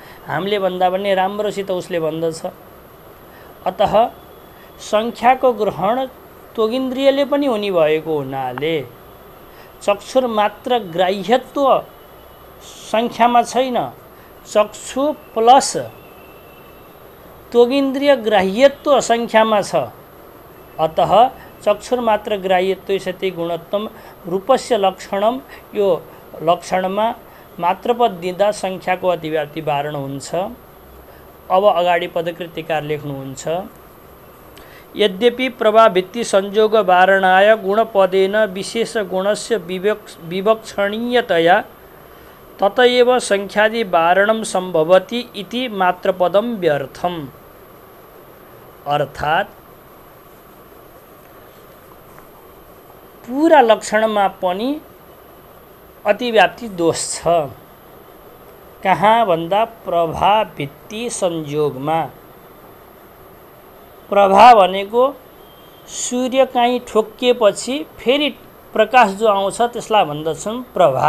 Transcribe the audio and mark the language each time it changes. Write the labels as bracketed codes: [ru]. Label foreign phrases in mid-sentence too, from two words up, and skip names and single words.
[ne] हामीले भन्दा पनि राम्रोसित उसले भन्दछ। अतः संख्याको ग्रहण त्वगिन्द्रियले पनि हुने भएको हुनाले [sa] चक्षुर्मात्र ग्राह्यत्व [ne] संख्यामा छैन, चक्षु प्लस त्वगिन्द्रिय ग्राह्यत्व संख्यामा छ। [sa] अतः चक्षुर्मात्र ग्राह्यत्व सति गुणत्वम रूपस्य लक्षणम, [ne] यो लक्षणमा मात्रपद दिँदा संख्याको अतिव्याप्ति वारण हुन्छ। अब अगाडि पदकृत्यकार लेख्नुहुन्छ [sa] यद्यपि प्रभाभित्ति संयोग वारणाय गुणपदेन विशेष गुणस्य विवक्षणीयतया ततएव संख्यादि वारणम संभवति इति मात्रपदम व्यर्थम। [ne] अर्थात् पूरा लक्षणमा पनि अतिव्याप्ति दोष छ। कहाँ भन्दा प्रभाभित्ति संयोगमा। प्रभा भनेको सूर्य कहीँ ठोकिएपछि फेरि प्रकाश जो आउँछ त्यसलाई भन्दछन् प्रभा।